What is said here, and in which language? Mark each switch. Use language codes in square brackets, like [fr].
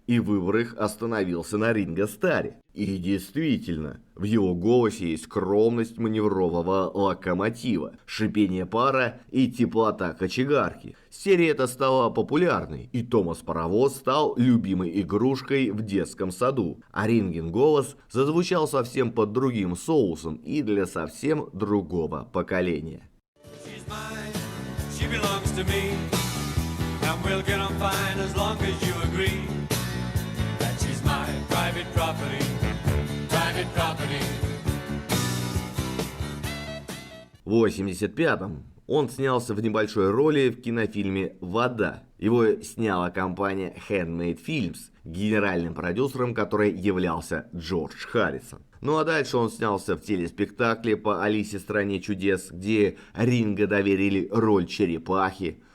[ru] И выбор их остановился на Ринго Старре. И действительно, в его голосе есть скромность маневрового локомотива, шипение пара и теплота кочегарки. Серия эта стала популярной, и Томас Паровоз стал любимой игрушкой в детском саду. А Рингин голос зазвучал совсем под другим соусом и для совсем другого поколения. [en] She's mine, she belongs to me, and we'll get on fine as long as you agree that she's my private property, private property. [ru] В 85-м он снялся в небольшой роли в кинофильме «Вода». Его сняла компания Handmade Films, генеральным продюсером которой являлся Джордж Харрисон. А дальше он снялся в телеспектакле по «Алисе в стране чудес», где Ринго доверили роль черепахи.